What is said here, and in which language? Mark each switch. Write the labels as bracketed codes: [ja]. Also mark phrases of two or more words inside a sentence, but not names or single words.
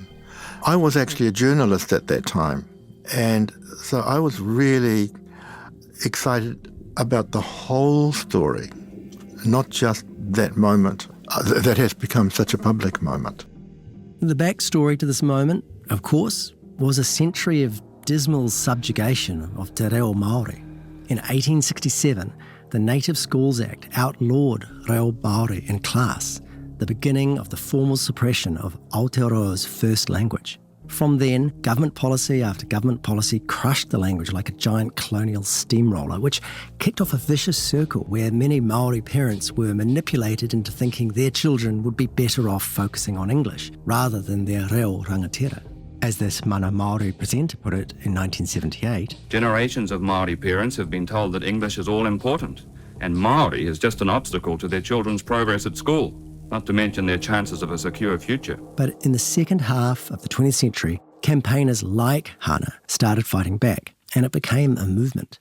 [en] I was actually a journalist at that time, and so I was really excited about the whole story, not just that moment that has become such a public moment. The backstory to this moment, of course, was a century of dismal subjugation of [mi] te reo Māori. [en] In 1867, the Native Schools Act outlawed [mi] reo Māori [en] in class, the beginning of the formal suppression of Aotearoa's first language. From then, government policy after government policy crushed the language like a giant colonial steamroller, which kicked off a vicious circle where many Māori parents were manipulated into thinking their children would be better off focusing on English rather than their [mi] reo rangatira. [en] As this Mana Māori presenter put it in 1978, generations of Māori parents have been told that English is all important and Māori is just an obstacle to their children's progress at school, not to mention their chances of a secure future. But in the second half of the 20th century, campaigners like Hannah started fighting back, and it became a movement.